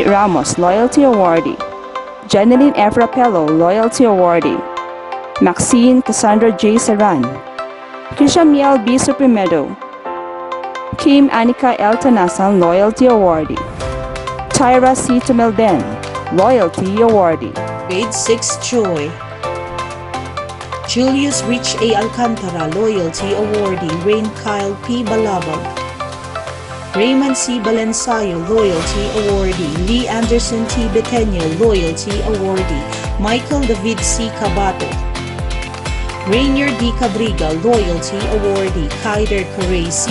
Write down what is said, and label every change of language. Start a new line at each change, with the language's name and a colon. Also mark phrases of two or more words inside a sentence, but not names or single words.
English: Ramos Loyalty Awardee, Janeline F. Rapello Loyalty Awardee, Maxine Cassandra J. Saran, Krisha Miel B. Suprimedo, Kim Anika L. Tanasan Loyalty Awardee, Tyra C. Tumelden Loyalty Awardee. Grade 6 Joy. Julius Rich A. Alcantara Loyalty Awardee, Rain Kyle P. Balabag, Raymond C. Balensayo Loyalty Awardee, Lee Anderson T. Betenyo Loyalty Awardee, Michael David C. Cabato, Rainier D. Cabriga Loyalty Awardee, Kaider Correa C.